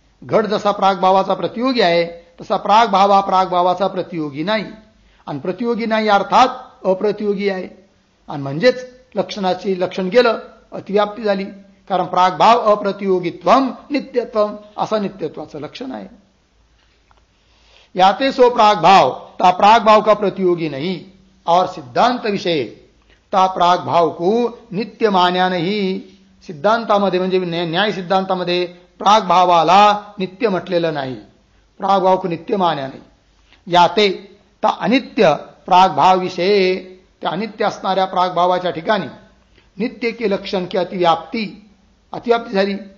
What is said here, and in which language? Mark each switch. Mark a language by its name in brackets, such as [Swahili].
[Marathi] घट जसा प्रागभावाचा प्रतियोगी आहे तसा प्रागभाव हा प्रागभावाचा प्रतियोगी नाही. आणि प्रतियोगी नाही अर्थात अप्रतियोगी आहे. आणि म्हणजेच लक्षणाची लक्षण गेलं, अतिव्याप्ती झाली. कारण [Sanskrit] प्रागभाव अप्रतियोगित्वम नित्यत्वम [Marathi] असं नित्यत्वाचं लक्षण आहे. [Hindi] याते सो प्रागभाव ता प्रागभाव का प्रतियोगी नहीं और सिद्धांत विषय ता प्रागभाव को नित्य मान्या नहीं. [Marathi] सिद्धांतामध्ये म्हणजे न्याय सिद्धांतामध्ये प्रागभावाला नित्य म्हटलेलं नाही. [Hindi] प्रागभाव को नित्य मान्या नाही. याते ता अनित्य प्रागभाव विषय, [Marathi] त्या अनित्य असणाऱ्या प्रागभावाच्या ठिकाणी [Hindi] नित्य के लक्षण की अतिव्याप्ती झाली.